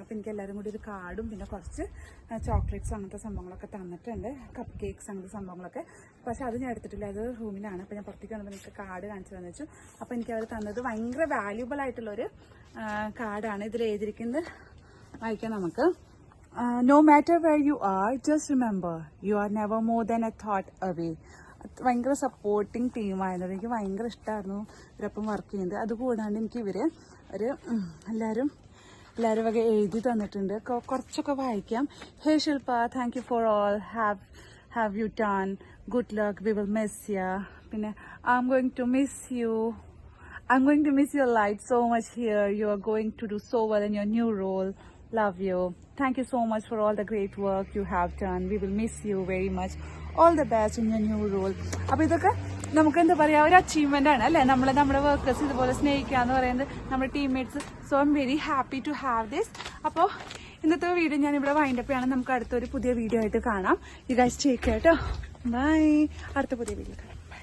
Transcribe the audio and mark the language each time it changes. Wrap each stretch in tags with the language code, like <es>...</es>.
<ml>അപ്പോൾ എനിക്ക് എല്ലാവരും കൂടി ഒരു കാർഡും പിന്നെ കുറച്ച് ചോക്ലേറ്റ്സ് അങ്ങനത്തെ സംഭവങ്ങളൊക്കെ തന്നിട്ടുണ്ട്, കപ്പ് കേക്ക്സ് അങ്ങനത്തെ സംഭവങ്ങളൊക്കെ. പക്ഷേ അത് ഞാൻ എടുത്തിട്ടില്ല, അത് റൂമിലാണ്. അപ്പോൾ ഞാൻ പുറത്തേക്ക് വന്നപ്പോൾ എനിക്ക് കാർഡ് കാണിച്ചു തന്നു വെച്ചു. അപ്പോൾ എനിക്ക് അവർ തന്നത് ഭയങ്കര വാല്യൂബിൾ ആയിട്ടുള്ളൊരു കാർഡാണ്. ഇതിൽ എഴുതിയിരിക്കുന്നത് വായിക്കാം നമുക്ക്.</ml> <en>No matter where you are, just remember, you are never more than a thought away.</en> <ml>ഭയങ്കര സപ്പോർട്ടിങ് ടീമായിരുന്നു. എനിക്ക് ഭയങ്കര ഇഷ്ടമായിരുന്നു ഇവരൊപ്പം വർക്ക് ചെയ്യുന്നത്. അതുകൂടാണ്ട് എനിക്ക് ഇവർ എല്ലാവരും വക എഴുതി തന്നിട്ടുണ്ട്. കുറച്ചൊക്കെ വായിക്കാം.</ml> <en>Hey Shilpa, thank you for all have you done, good luck, we will miss you. പിന്നെ I'm going to miss you. I'm going to miss your light so much here. You are going to do so well in your new role. Love you. Thank you so much for all the great work you have done. We will miss you very much. All the best in your new role.</en> <ml>അപ്പോൾ ഇതൊക്കെ നമുക്ക് എന്താ പറയുക, ഒരു achievement ആണ് അല്ലേ? നമ്മുടെ workers ഇതുപോലെ സ്നേഹിക്കുക എന്ന് പറയുന്നത്, നമ്മുടെ teammates. So</ml> <en>I'm very happy to have this.</en> <ml>അപ്പോൾ ഇന്നത്തെ വീഡിയോ ഞാൻ ഇവിടെ വൈൻഡപ്പ് ചെയ്യണം. നമുക്ക് അടുത്തൊരു പുതിയ വീഡിയോ ആയിട്ട് കാണാം.</ml> <en>you guys take care</en> <ml>കേട്ടോ. ബൈ. അടുത്ത പുതിയ വീഡിയോ കാണാം.</ml>